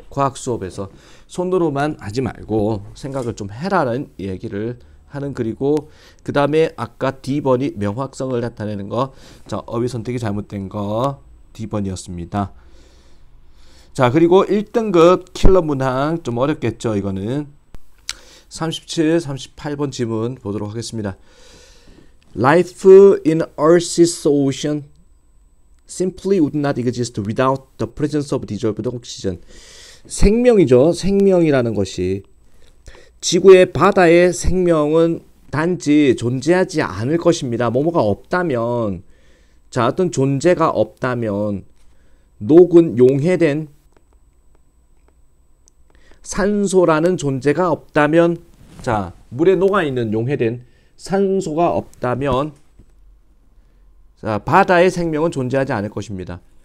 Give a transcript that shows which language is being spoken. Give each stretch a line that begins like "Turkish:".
Korean: 과학 수업에서 손으로만 하지 말고 생각을 좀 해라는 얘기를 하는 글이고, 그 다음에 아까 D번이 명확성을 나타내는 거, 자, 어휘 선택이 잘못된 거 D번이었습니다. 자, 그리고 1등급 킬러 문항 좀 어렵겠죠. 이거는 37, 38번 지문 보도록 하겠습니다.
English: Life in Earth's ocean simply would not exist without the presence of dissolved oxygen.
Korean: 생명이죠. 생명이라는 것이 지구의 바다의 생명은 단지 존재하지 않을 것입니다. 뭐뭐가 없다면, 자, 어떤 존재가 없다면, 녹은 용해된 산소라는 존재가 없다면, 자, 물에 녹아있는 용해된 산소가 없다면, 자, 바다의 생명은 존재하지 않을 것입니다.